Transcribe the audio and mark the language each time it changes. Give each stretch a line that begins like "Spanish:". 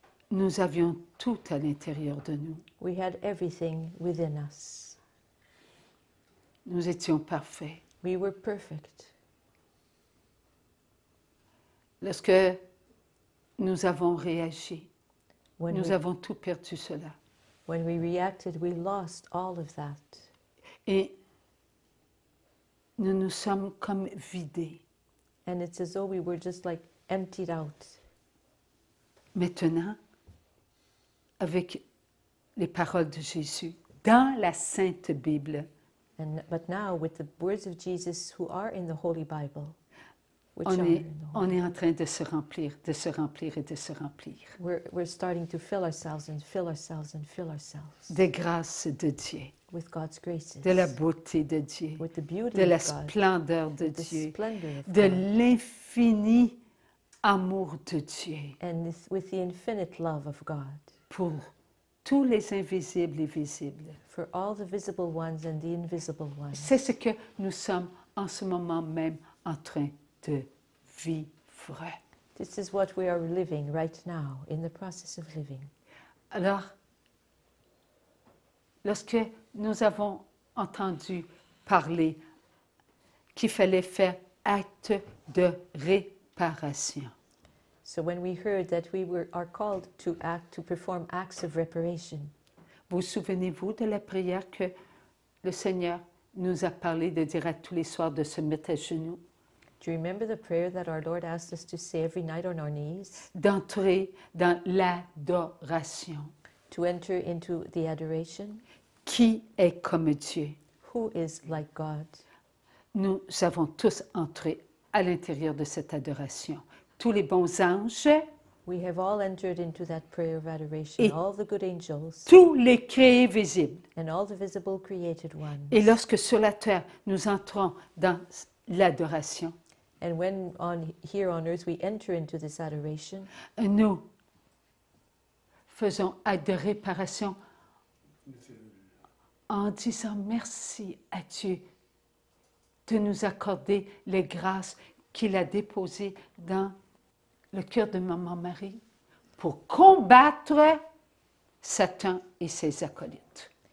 French: nous avions tout à l'intérieur de nous.
English: we had everything within us.
French: Nous étions parfaits.
English: We were perfect.
French: Lorsque nous avons réagi,
English: When
French: nous
English: we,
French: avons tout perdu cela.
English: when we reacted, we lost all of that.
French: Et nous nous sommes comme vidés.
English: And it's as though we were just like emptied out.
French: Maintenant, avec les paroles de Jésus, dans la Sainte Bible,
English: But now, with the words of Jesus who are in the Holy Bible, which are
French: on
English: in
French: est,
English: the
French: on
English: Holy
French: est en train de se remplir, de se remplir et de se remplir
English: we're starting to fill ourselves and fill ourselves and fill ourselves
French: des grâces de Dieu,
English: with God's graces,
French: de la beauté de Dieu,
English: with the beauty
French: de la
English: of God,
French: splendeur de
English: with the
French: Dieu,
English: splendor of
French: de
English: God,
French: l'infini amour de Dieu
English: and with the infinite love of God,
French: pour tous les invisibles et visibles.
English: for all the visible ones and the invisible ones.
French: C'est ce que nous sommes en ce moment même en train de vivre.
English: This is what we are living right now, in the process of living.
French: Alors, lorsque nous avons entendu parler qu'il fallait faire acte de réparation,
English: So when we heard that are called to perform acts of reparation,
French: vous souvenez-vous de la prière que le Seigneur nous a parlé de dire à tous les soirs de se mettre à genoux,
English: do you remember the prayer that our Lord asked us to say every night on our knees?
French: d'entrer dans l'adoration?
English: To enter into the adoration?
French: Qui est comme Dieu?
English: Who is like God?
French: Nous avons tous entré à l'intérieur de cette adoration. Tous les bons anges
English: We have all entered into that prayer of adoration,
French: Et
English: all the good angels
French: tous les créés visibles.
English: and all the visible created ones.
French: Et lorsque sur la terre, nous entrons dans l'adoration,
English: And when here on earth we enter into this adoration,
French: nous faisons acte de réparation en disant merci à Dieu de nous accorder les grâces qu'il a déposées dans le cœur de Maman Marie pour combattre Satan et ses acolytes.